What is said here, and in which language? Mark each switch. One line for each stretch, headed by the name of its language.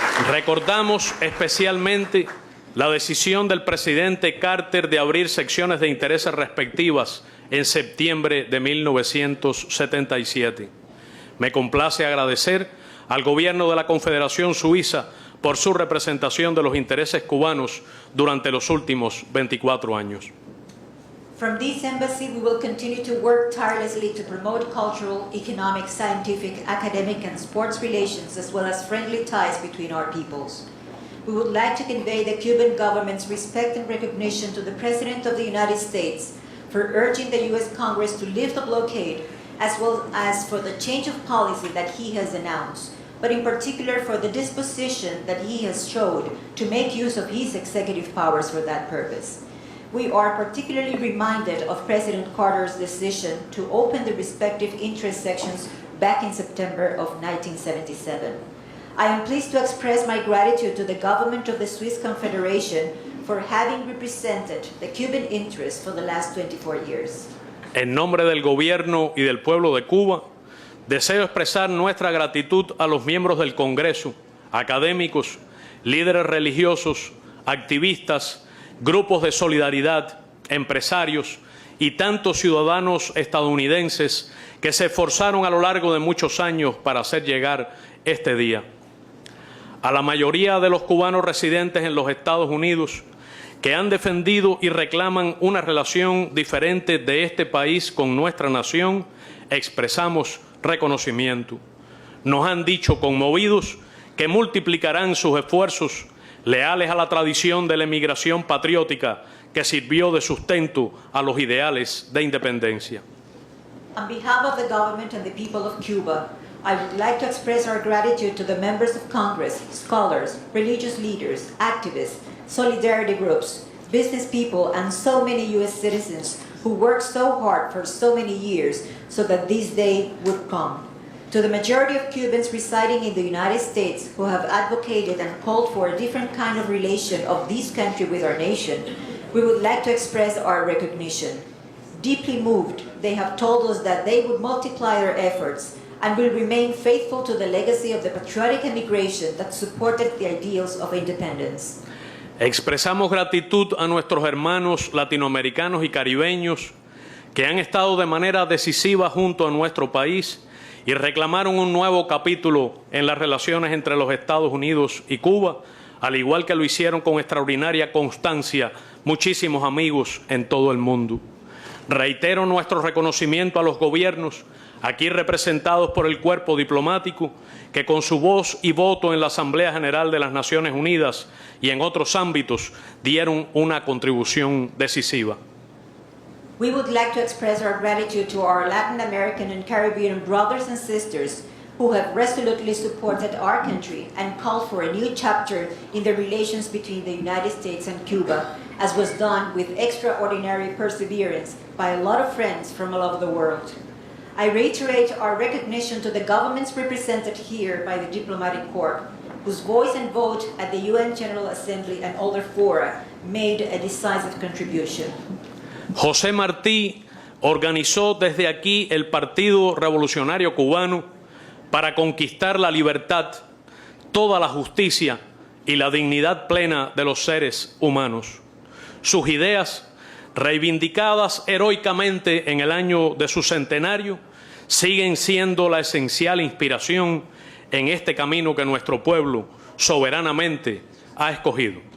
Spanish: Recordamos especialmente la decisión del presidente Carter de abrir secciones de intereses respectivas en septiembre de 1977. Me complace agradecer al Gobierno de la Confederación Suiza por su representación de los intereses cubanos durante los últimos 24 años.
English: From this embassy, we will continue to work tirelessly to promote cultural, economic, scientific, academic, and sports relations, as well as friendly ties between our peoples. We would like to convey the Cuban government's respect and recognition to the President of the United States for urging the U.S. Congress to lift the blockade, as well as for the change of policy that he has announced, but in particular for the disposition that he has showed to make use of his executive powers for that purpose. We are particularly reminded of President Carter's decision to open the respective interest sections back in September of 1977. I am pleased to express my gratitude to the government of the Swiss Confederation for having represented the Cuban interests for the last 24 years.
Spanish: En nombre del Gobierno y del pueblo de Cuba, deseo expresar nuestra gratitud a los miembros del Congreso, académicos, líderes religiosos, activistas, grupos de solidaridad, empresarios y tantos ciudadanos estadounidenses que se esforzaron a lo largo de muchos años para hacer llegar este día. A la mayoría de los cubanos residentes en los Estados Unidos que han defendido y reclaman una relación diferente de este país con nuestra nación, expresamos reconocimiento. Nos han dicho conmovidos que multiplicarán sus esfuerzos leales a la tradición de la emigración patriótica que sirvió de sustento a los ideales de independencia.
English: On behalf of the government and the people of Cuba, I would like to express our gratitude to the members of Congress, scholars, religious leaders, activists, solidarity groups, business people, and so many U.S. citizens who worked so hard for so many years so that this day would come. To the majority of Cubans residing in the United States who have advocated and called for a different kind of relation of this country with our nation, we would like to express our recognition. Deeply moved, they have told us that they would multiply their efforts and will remain faithful to the legacy of the patriotic emigration that supported the ideals of independence.
Spanish: Expresamos gratitud a nuestros hermanos latinoamericanos y caribeños que han estado de manera decisiva junto a nuestro país y reclamaron un nuevo capítulo en las relaciones entre los Estados Unidos y Cuba, al igual que lo hicieron con extraordinaria constancia muchísimos amigos en todo el mundo. Reitero nuestro reconocimiento a los gobiernos, aquí representados por el cuerpo diplomático, que con su voz y voto en la Asamblea General de las Naciones Unidas y en otros ámbitos dieron una contribución decisiva.
English: We would like to express our gratitude to our Latin American and Caribbean brothers and sisters who have resolutely supported our country and called for a new chapter in the relations between the United States and Cuba, as was done with extraordinary perseverance by a lot of friends from all over the world. I reiterate our recognition to the governments represented here by the Diplomatic Corps, whose voice and vote at the UN General Assembly and other fora made a decisive contribution.
Spanish: José Martí organizó desde aquí el Partido Revolucionario Cubano para conquistar la libertad, toda la justicia y la dignidad plena de los seres humanos. Sus ideas, reivindicadas heroicamente en el año de su centenario, siguen siendo la esencial inspiración en este camino que nuestro pueblo soberanamente ha escogido.